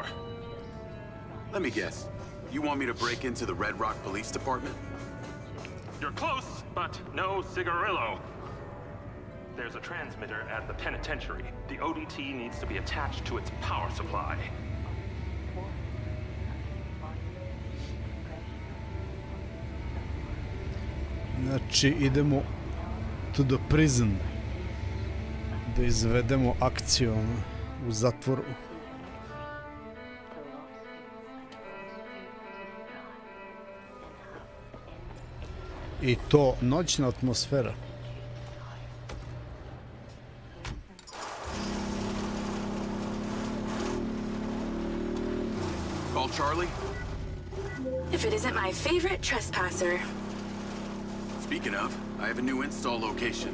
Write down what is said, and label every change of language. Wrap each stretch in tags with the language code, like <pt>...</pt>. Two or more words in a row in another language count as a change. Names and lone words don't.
<en>Let me guess. You want me to break into the Red Rock Police Department? You're close, but no cigarillo. There's a transmitter at the penitentiary. The ODT needs to be attached to its power supply.</en> <sr>Znači, idemo</sr> <en>to the prison.</en> <sr>Da izvedemo akciju u zatvoru. I to noćna atmosfera.</sr> <en>Call Charlie? If it isn't my favorite trespasser. Speaking of, I have a new install location.</en>